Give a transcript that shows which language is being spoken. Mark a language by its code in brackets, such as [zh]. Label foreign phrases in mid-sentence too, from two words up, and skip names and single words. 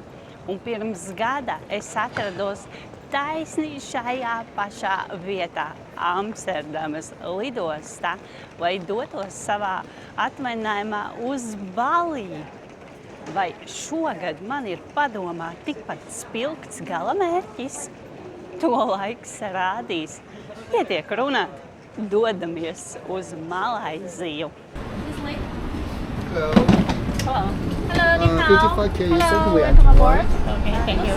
[lv] Un pirms gada es atrados taisni šajā pašā vietā, Amsterdamas lidostā, lai dotos savā atvaļinājumā uz Baliju. Vai šogad man ir padomā tikpat spilgts galamērķis? To laiks rādīs. Pietiek runāt, dodamies uz Malaiziju. [en] Hello. Hello. Hello， 你好。 55K, you said Hello, we are welcome aboard. Okay, thank you.